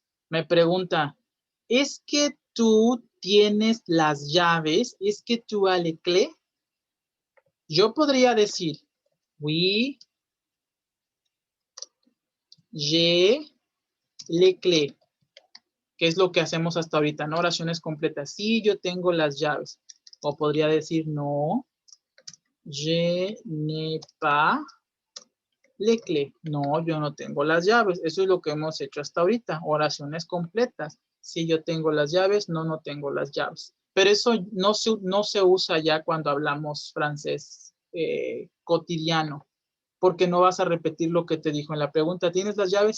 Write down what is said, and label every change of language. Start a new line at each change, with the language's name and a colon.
Spanish: Me pregunta, ¿es que tú tienes las llaves?
French: ¿Es que tú as les clés?
Spanish: Yo podría decir,
French: oui, j'ai les clés.
Spanish: Que es lo que hacemos hasta ahorita, ¿no? Oraciones completas. Sí, yo tengo las llaves. O podría decir, no,
French: je n'ai pas les clés.
Spanish: No, yo no tengo las llaves. Eso es lo que hemos hecho hasta ahorita. Oraciones completas. Sí, yo tengo las llaves, no, no tengo las llaves. Pero eso no se usa ya cuando hablamos francés cotidiano. Porque no vas a repetir lo que te dijo en la pregunta. ¿Tienes las llaves?